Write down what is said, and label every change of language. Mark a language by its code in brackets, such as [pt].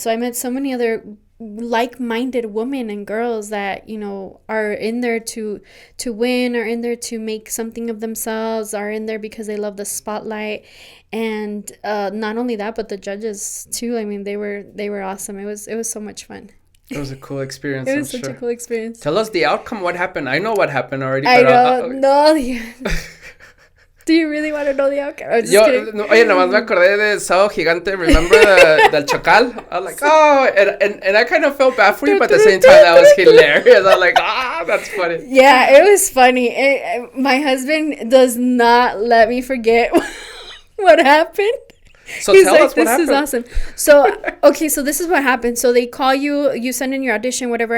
[en] So I met so many other like-minded women and girls that, you know, are in there to win, are in there to make something of themselves, are in there because they love the spotlight. And not only that, but the judges too. I mean, they were awesome. It was so much fun. It was a cool experience. It was such a cool experience. Tell us the outcome. What happened? I know what happened already. I don't know. Do you really want to know the outcome? I'm just kidding. [es] No, oye, nomás me acordé de Sábado Gigante. [en] Remember del Chacal? I was like, oh, and I kind of felt bad for you, but at the same time, that was hilarious. I was like, that's funny. Yeah, it was funny. My husband does not let me forget what happened. So he's tell like, us what happened. This is awesome. So, okay, so this is what happened. So they call you, you send in your audition, whatever.